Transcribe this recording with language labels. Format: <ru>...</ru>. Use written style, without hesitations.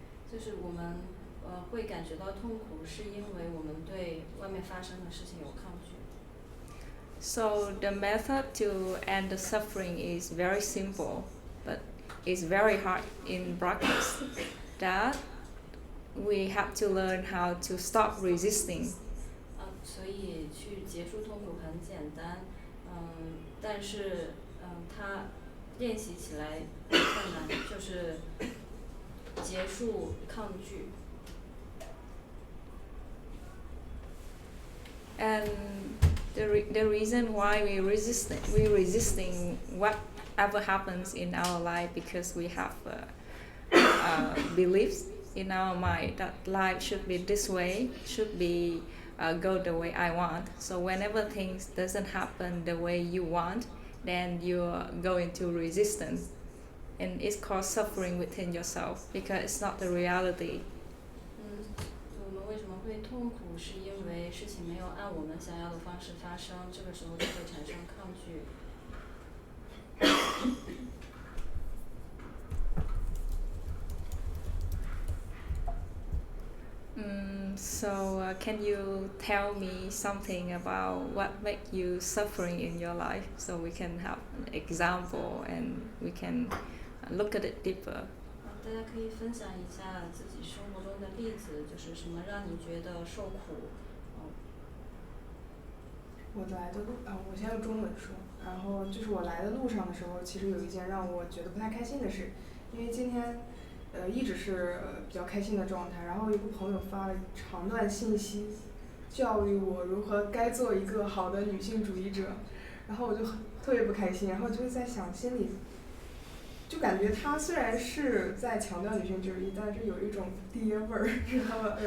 <zh>就是我们会感觉到痛苦，是因为我们对外面发生的事情有抗拒。</zh> <en>So the method to end the suffering is very simple, but it's very hard in practice. That we have to learn how to stop resisting.</en> <zh>所以去结束痛苦很简单，但是它练习起来很困难，就是结束抗拒。</zh> <en>And the reason why we resisting whatever happens in our life because we have beliefs in our mind that life should be this way, should be go the way I want. So whenever things doesn't happen the way you want, then you go into resistance, and it's called suffering within yourself because it's not the reality.</en> <zh>我们为什么会痛苦？是因为事情没有按我们想要的方式发生，这个时候就会产生抗拒。</zh> <en>So can you tell me something about what make you suffering in your life so we can have an example and we can look at it deeper.</en> <zh>大家可以分享一下自己生活中的例子，就是什么让你觉得受苦。我来的路我先用中文说。然后就是我来的路上的时候，其实有一件让我觉得不太开心的事，因为今天一直是比较开心的状态，然后有个朋友发了长段信息，教育我如何该做一个好的女性主义者，然后我就特别不开心，然后就在想心里，就感觉他虽然是在强调女性主义，但是有一种爹味儿，知道吧？</zh>